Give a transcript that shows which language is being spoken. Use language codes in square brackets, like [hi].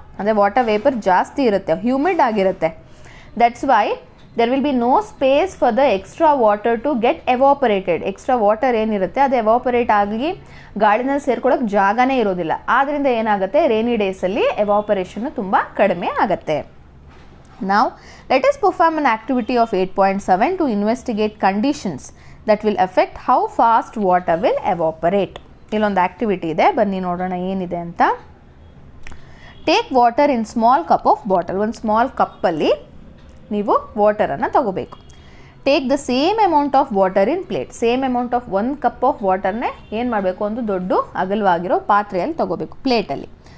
[kn] ಅಂದರೆ water vapour ಜಾಸ್ತಿ ಇರುತ್ತೆ, ಹ್ಯೂಮಿಡ್ ಆಗಿರುತ್ತೆ. [en] That's why there will be no space for the extra water to get evaporated. [kn] Extra water ಏನಿರುತ್ತೆ ಅದು evaporate ಆಗಿ ಗಾಳಿನಲ್ಲಿ ಸೇರ್ಕೊಳ್ಳೋಕೆ ಜಾಗನೇ ಇರೋದಿಲ್ಲ. ಆದ್ದರಿಂದ ಏನಾಗುತ್ತೆ, ರೇನಿ ಡೇಸಲ್ಲಿ ಎವಾಪರೇಷನ್ನು ತುಂಬ ಕಡಿಮೆ ಆಗುತ್ತೆ. [en] Now let us perform an activity of 8.7 to investigate conditions that will affect how fast water will evaporate. [kn] ಇಲ್ಲೊಂದು ಆಕ್ಟಿವಿಟಿ ಇದೆ, ಬನ್ನಿ ನೋಡೋಣ ಏನಿದೆ ಅಂತ. [en] Take water in small cup of bottle. [kn] ಒಂದು ಸ್ಮಾಲ್ ಕಪ್ಪಲ್ಲಿ ನೀವು ವಾಟರನ್ನು ತಗೋಬೇಕು. [en] Take the same amount of water in plate. [kn] Same amount of 1 cup of ವಾಟರ್ನೇ ಏನು ಮಾಡಬೇಕು, ಒಂದು ದೊಡ್ಡ ಅಗಲವಾಗಿರೋ ಪಾತ್ರೆಯಲ್ಲಿ ತಗೋಬೇಕು, ಪ್ಲೇಟಲ್ಲಿ.